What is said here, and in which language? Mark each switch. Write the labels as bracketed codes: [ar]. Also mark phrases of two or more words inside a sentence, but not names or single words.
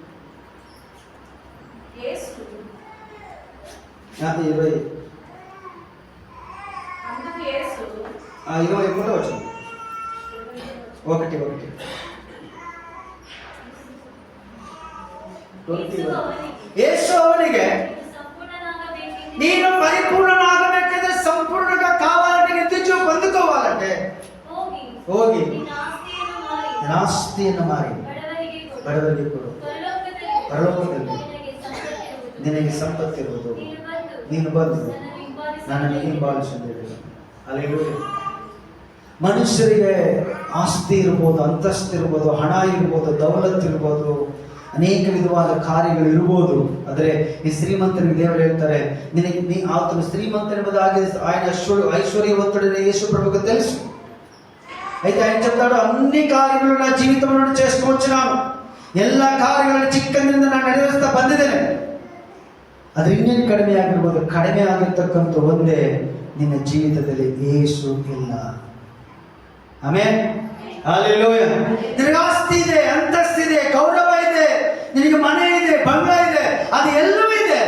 [te] అందుకు యేసు 20 కూడా వచ్చింది. [kn] 1 యేసు ಅವನಿಗೆ ನೀನು ಪರಿಪೂರ್ಣನಾಗಬೇಕಂದ್ರೆ, [te] సంపూర్ణంగా కావాలంటే, నిత్యజీవం పొందుకోవాలంటే [kn] ಹೋಗಿ ಆಸ್ತಿಯನ್ನು ಮಾರಿ ಬಡವರಿಗೆ ಕೊಡು. ಪರಲೋಕದಲ್ಲಿ ನಿನಗೆ ಸಂಪತ್ತಿರುವುದು, ನೀನು ಬಂದು ನನ್ನನ್ನು ಹಿಂಬಾಲಿಸು. ಹಲ್ಲೆಲೂಯಾ. ಮನುಷ್ಯರಿಗೆ ಆಸ್ತಿ ಇರ್ಬೋದು, ಅಂತಸ್ತು ಇರ್ಬೋದು, ಹಣ ಇರ್ಬೋದು, ದೌಲತ್ ಇರ್ಬೋದು, ಅನೇಕ ವಿಧವಾದ ಕಾರ್ಯಗಳು ಇರ್ಬೋದು. ಆದರೆ ಈ ಶ್ರೀಮಂತನಿಗೆ ದೇವರು ಹೇಳ್ತಾರೆ, ನಿನಗೆ ಆತನು [te] శ్రీమంతునిగా ఆయన ఐశ్వర్యవంతుడైన యేసు ప్రభువుకు తెలుసు. అయితే ఆయన చెప్తాడు, అన్ని కార్యಗಳು నా జీవితంలో చేసుకొచ్చున్నాను, [kn] ಎಲ್ಲ ಕಾರ್ಯಗಳನ್ನು ಚಿಕ್ಕಂದಿನಿಂದ ನಾನು ನೆರವೇರಿಸ್ತಾ ಬಂದಿದ್ದೇನೆ. ಅದು ಇನ್ನೇನು ಕಡಿಮೆ ಆಗಿರ್ಬೋದು. ಕಡಿಮೆ ಆಗಿರ್ತಕ್ಕಂಥ ಒಂದೇ, ನಿನ್ನ ಜೀವಿತದಲ್ಲಿ ಯೇಸು ಇಲ್ಲ. ಆಮೆನ್, ಹಲ್ಲೆಲೂಯಾ. ನಿನಗೆ ಆಸ್ತಿ ಇದೆ, ಅಂತಸ್ತಿದೆ, ಗೌರವ ಇದೆ, ನಿನಗೆ ಮನೆ ಇದೆ, ಬಂಗ್ಲಾ ಇದೆ, ಅದು ಎಲ್ಲವೂ ಇದೆ.